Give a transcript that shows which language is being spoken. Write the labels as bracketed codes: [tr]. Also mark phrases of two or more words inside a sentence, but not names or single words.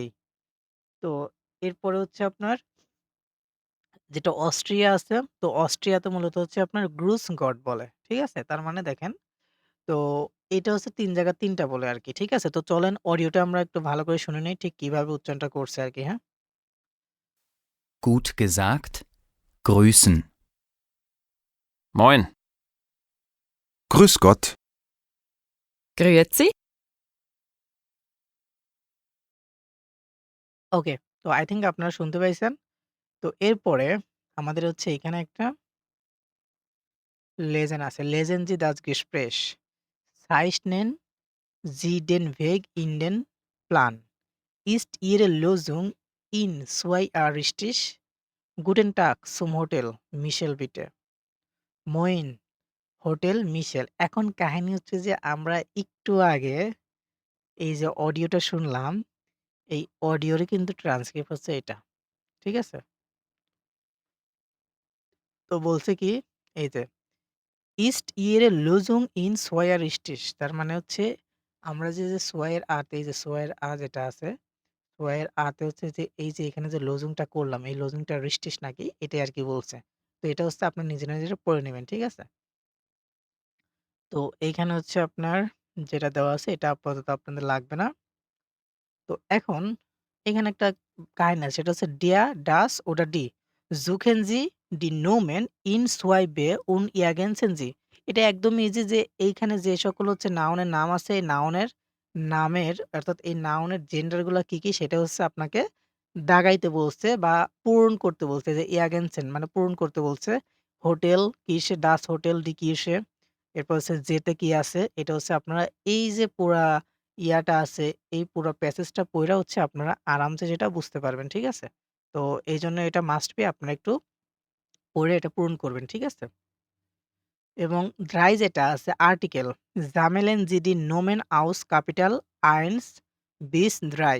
[bn] তো এরপরে হচ্ছে আপনার যেটা অস্ট্রিয়া আছে, তো অস্ট্রিয়াতে মূলত হচ্ছে আপনার [de] Grüß Gott [bn] বলে। ঠিক আছে? তার মানে দেখেন, তো এইটা হচ্ছে ৩ জায়গায় ৩ টা বলে আরকি। ঠিক আছে? তো চলেন অডিওটা আমরা একটু ভালো করে শুনে নেই ঠিক কিভাবে উচ্চারণটা করছে আরকি, হ্যাঁ? [de] Gut gesagt. Grüßen. Moin. Grüß Gott. Grüezi. [bn] ওকে। তো [en] I think [bn] আপনারা শুনতে পাইছেন। তো এরপরে আমাদের হচ্ছে এখানে একটা লেজেন আছে। [de] Lesen Sie das Gespräch. Zeichnen Sie den Weg in den Plan. Ist Ihre Lösung in 2 richtig? Guten Tag zum Hotel Michel bitte. Moin হোটেল মিশেল। [bn] এখন কাহিনী হচ্ছে যে আমরা একটু আগে এই যে অডিওটা শুনলাম, এই অডিওরই কিন্তু ট্রান্সক্রিপ্ট হচ্ছে এটা। ঠিক আছে? তো বলছে কি এই যে [de] Ist Ihre Lösung in zwei richtig? [bn] তার মানে হচ্ছে আমরা যে 2 এর আ তে এই যে 2 এর আ যেটা আছে, 2 এর আ তে হচ্ছে যে এই যে এখানে যে লজুংটা করলাম, এই লজুংটা richtig নাকি এটাই আরকি বলছে। তো এটা হচ্ছে আপনার নিজে পড়ে নিবেন। ঠিক আছে? তো এইখানে হচ্ছে আপনার যেটা দেওয়া আছে এটা আপাতত আপনাদের লাগবে না। তো এখন এখানে একটা কাহিনী আছে সেটা হচ্ছে [de] Der, das oder die suchen Sie die Nomen in zwei B und ergänzen Sie [bn] এটা একদমই ইজি যে এইখানে যে সকল হচ্ছে নাউনের নাম আছে এই নাউনের নামের অর্থাৎ এই নাউনের জেন্ডার গুলা কি সেটা হচ্ছে আপনাকে দাগাইতে বলছে বা পূরণ করতে বলছে যে ergänzen মানে পূরণ করতে বলছে। হোটেল কিসে [de] das Hotel [bn] die কিসে এরপর হচ্ছে যেতে কি আছে এটা হচ্ছে আপনারা এই যে পুরা ইয়াটা আছে, এই পুরা প্যাসেজটা পইড়া হচ্ছে আপনারা আরামসে সেটা বুঝতে পারবেন। ঠিক আছে? তো এইজন্য এটা [en] must be [bn] আপনারা একটু পড়ে এটা পূরণ করবেন। ঠিক আছে? এবং [de] ড্রাই [bn] যেটা আছে [de] Artikel sammeln Sie die Nomen aus Kapitel eins bis drei.